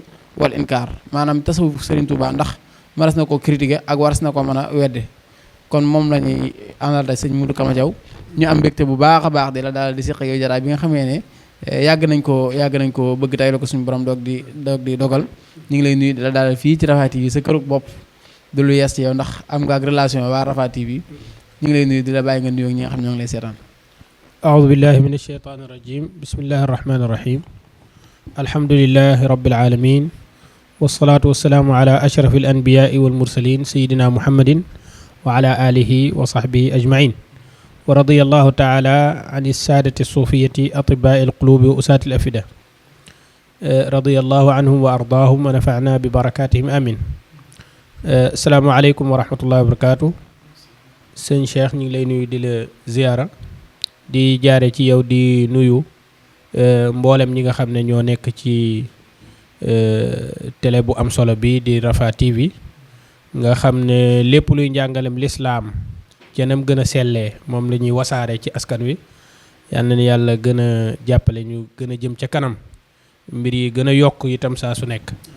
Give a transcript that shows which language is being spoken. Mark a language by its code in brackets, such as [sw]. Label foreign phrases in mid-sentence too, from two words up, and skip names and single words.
[wo] wal inkaar maanaam tasawufu Sëriñ Tuubaa ndax maras na ko critiquer ak waras na ko mën a wedde kon moom la ñuy àndal tey Sëriñ Modou Kama Thiaw ñu am mbégte bu baax a baax di la daal di siq yow jataay bi nga xamee ne yàgg nañ ko bëgg tey la ko suñu borom doog di dogal ñu ngi lay nuyu di la daal fii ci Rafah TV sa kërug bopp du lu yees ci yow ndax am nga ak relation waa Rafah TV ñu ngi lay nuyu di la bàyyi nga nuyoo ak ñi nga xam ñoo ngi lay seetaan. [ar] أعوذ بالله من الشيطان الرجيم بسم الله الرحمن الرحيم الحمد لله رب العالمين والصلاة والسلام على أشرف الأنبياء والمرسلين سيدنا محمد وعلى آله وصحبه أجمعين ورضي الله تعالى عن السادة الصوفية أطباء القلوب وأساة الأفئدة رضي الله عنهم وأرضاهم ونفعنا ببركاتهم آمين السلام عليكم ورحمة الله وبركاته سن شيخ [wo] ñu ngi lay nuyu di la ziyaara di jaare ci yow di nuyu mboolem ñi nga xam ne ñoo nekk ci télé bu am solo bi di Rafah TV nga xam ne lépp luy njàngalem lislaam canam gën a sellee moom la ñuy wasaare ci askan wi yal na ni yàlla gën a jàppale ñu gën a jëm ca kanam mbir yi gën a yokk itam saa su nekk